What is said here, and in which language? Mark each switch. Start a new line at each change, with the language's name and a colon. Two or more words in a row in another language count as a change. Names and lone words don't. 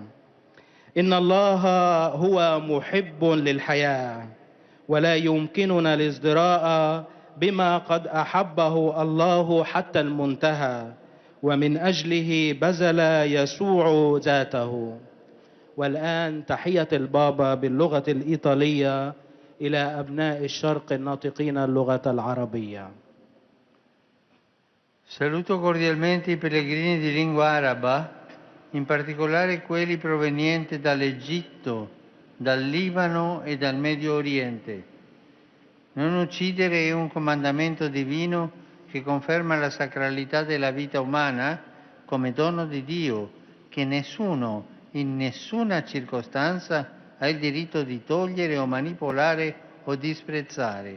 Arabic: إن الله هو محب للحياة، ولا يمكننا الازدراء بما قد أحبه الله حتى المنتهى، ومن أجله بذل يسوع ذاته. والآن تحية البابا باللغة الإيطالية إلى أبناء الشرق الناطقين اللغة العربية.
Italian: Saluto cordialmente i pellegrini di lingua araba, in particolare quelli provenienti dall'Egitto, dal Libano e dal Medio Oriente. Non uccidere è un comandamento divino che conferma la sacralità della vita umana come dono di Dio, che nessuno, in nessuna circostanza, ha il diritto di togliere o manipolare o disprezzare.